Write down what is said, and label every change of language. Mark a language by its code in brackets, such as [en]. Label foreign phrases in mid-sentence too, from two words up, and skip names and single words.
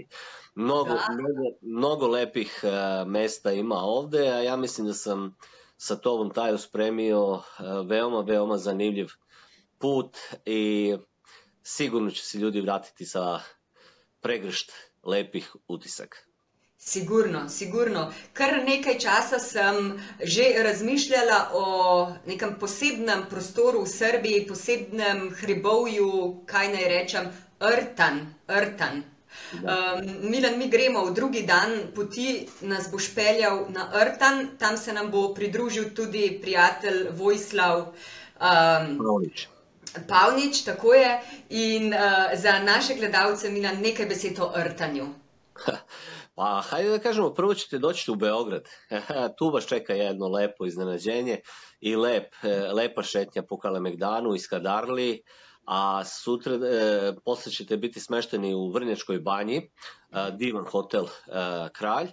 [sr] Mnogo lepih mesta ima ovde, a ja mislim da sam sa tobom, Tajo, spremio veoma zanimljiv put i sigurno će se ljudi vratiti sa pregršt lepih utisaka. Sigurno. [sl] Kar nekaj časa sem že razmišljala o nekem posebnem prostoru v Srbiji, posebnem hribovju, kaj naj rečem, Rtan. Milan, mi gremo v drugi dan poti, nas boš peljal na Rtan, tam se nam bo pridružil tudi prijatelj Vojislav Pavnič, tako je, in za naše gledalce, Milan, nekaj besed o Rtanju. [sr] Pa, hajde da kažemo, prvo ćete doći u Beograd. Tu vas čeka jedno lepo iznenađenje i lepa šetnja po Kalemegdanu i Skadarliji, a sutra, posle ćete biti smešteni u Vrnjačkoj banji, divan hotel Kralj.